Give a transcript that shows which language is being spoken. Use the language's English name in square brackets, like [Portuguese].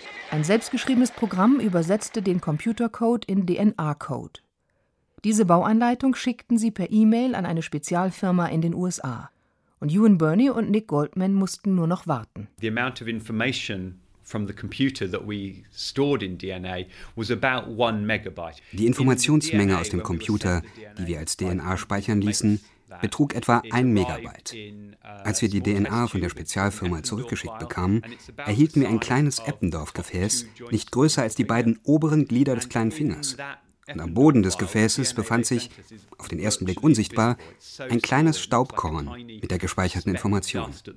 [German] Ein selbstgeschriebenes Programm übersetzte den Computercode in DNA-Code. Diese Bauanleitung schickten sie per E-Mail an eine Spezialfirma in den USA. Und Ewan Burney und Nick Goldman mussten nur noch warten. [English] The amount of information from the computer that we stored in DNA was about 1 megabyte. [German] Die Informationsmenge aus dem Computer, die wir als DNA speichern ließen, betrug etwa 1 Megabyte. Als wir die DNA von der Spezialfirma zurückgeschickt bekamen, erhielten wir ein kleines Eppendorf-Gefäß, nicht größer als die beiden oberen Glieder des kleinen Fingers. Und am Boden des Gefäßes befand sich, auf den ersten Blick unsichtbar, ein kleines Staubkorn mit der gespeicherten Information.